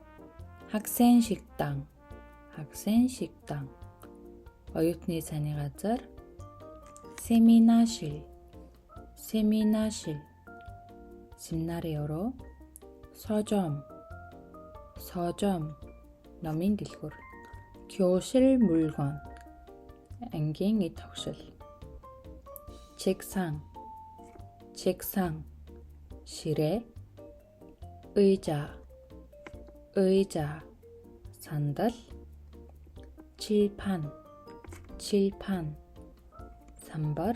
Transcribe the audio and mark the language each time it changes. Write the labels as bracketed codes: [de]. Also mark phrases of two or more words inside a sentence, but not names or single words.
[mn] 학생식당 оюутны цайны газар. 세미나실 семинарын өрөө. 서점 номын дэлгүүр. [ko] 교실 물건 [mn] ангийн эд хогшил. 책상 시래. 의자 сандал. 칠판 самбар.